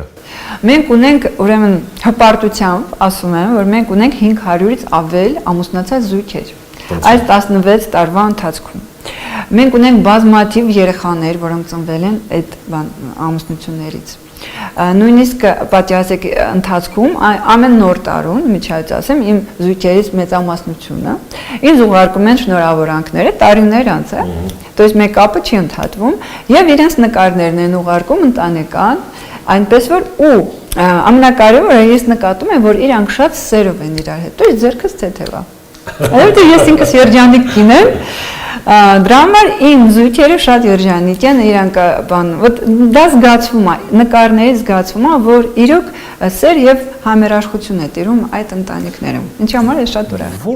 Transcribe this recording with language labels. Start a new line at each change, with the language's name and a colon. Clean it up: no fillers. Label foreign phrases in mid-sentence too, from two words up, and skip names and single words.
Armenian: Մենք ունենք, ուրեմն հպարտությամբ ասում եմ, որ մենք ունենք 500-ից ավել ամուսնացած զույգեր այս 16 տարվա ընթացքում։ Մենք ունենք բազմաթիվ երեխաներ, որոնք ծնվել են այդ ամուսնություններից։ Նույնիսկ պատիասեք ընթացքում ամեն նոր տարուն, միջայց ասեմ, իմ զույգերից մեծամասնությունը ինձ ուղարկում են շնորհավորանքները տարիներ անց է,
Russian: то есть
Armenian: մեր կապը չի ընդհատվում եւ իրենց նկարներն են ուղարկում ընտանեկան, այնպես որ ու ամենակարևորը ես նկատում եմ, որ իրանք շատ սերով են իրար հետ,
Russian: то есть
Armenian: ձերքս թեթևա։ Այո, ես ինքս երջանիկ կին եմ, դրա համար իմ զույգերը շատ երջանիկ են, իրանք դա զգացվում է, նկարներից զգացվում է, որ իրոք սեր եւ համերաշխություն է տիրում այդ ընտանիքներում։ Ինչի համար ես շատ ուրախ եմ։